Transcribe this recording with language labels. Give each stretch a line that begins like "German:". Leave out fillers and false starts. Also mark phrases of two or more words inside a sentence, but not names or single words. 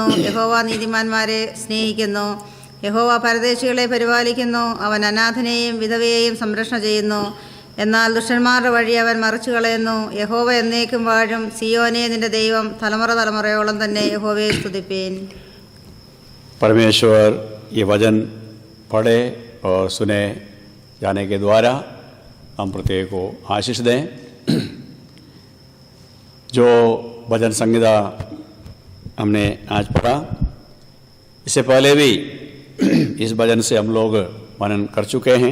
Malayalam: യഹോവ നീതിമാന്മാരെ സ്നേഹിക്കുന്നു. യഹോവ പരദേശികളെ പരിപാലിക്കുന്നു. അവൻ അനാഥനെയും വിധവയെയും സംരക്ഷണ ചെയ്യുന്നു. എന്നാൽ ദുഷ്ടന്മാരുടെ വഴി അവൻ മറിച്ചു കളയുന്നു. യഹോവ എന്നേക്കും വാഴും. സിയോനെ, നിന്റെ ദൈവം തലമുറ തലമുറയോളം തന്നെ. യഹോവയെ സ്തുതിപ്പീൻ.
Hindi: परमेश्वर ये वचन पढ़े और सुने जाने के द्वारा हम प्रत्येक को आशीष दें। जो भजन संहिता हमने आज पढ़ा, इससे पहले भी इस भजन से हम लोग मनन कर चुके हैं।